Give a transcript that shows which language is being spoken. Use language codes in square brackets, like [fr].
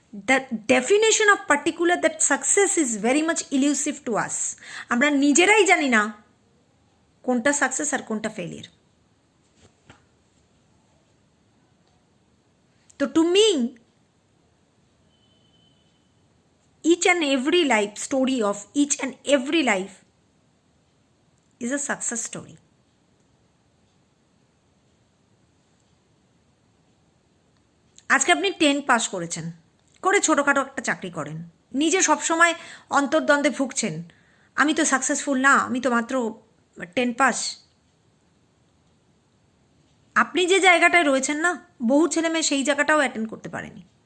[en] The definition of particular that success is very much elusive to us. [bn] আমরা নিজেরাই জানি না কোনটা সাকসেস আর কোনটা ফেলিয়ার। [en] তো to me each and every life story of each and every life is a success story. [bn] আজকে আপনি 10 pass করেছেন, করে ছোটোখাটো একটা চাকরি করেন, নিজে সবসময় অন্তর্দ্বন্দ্বে ভুগছেন, আমি তো সাকসেসফুল না, আমি তো মাত্র 10 পাস। আপনি যে জায়গাটায় রয়েছেন না, বহু ছেলে মেয়ে সেই জায়গাটাও অ্যাটেন্ড করতে পারেনি।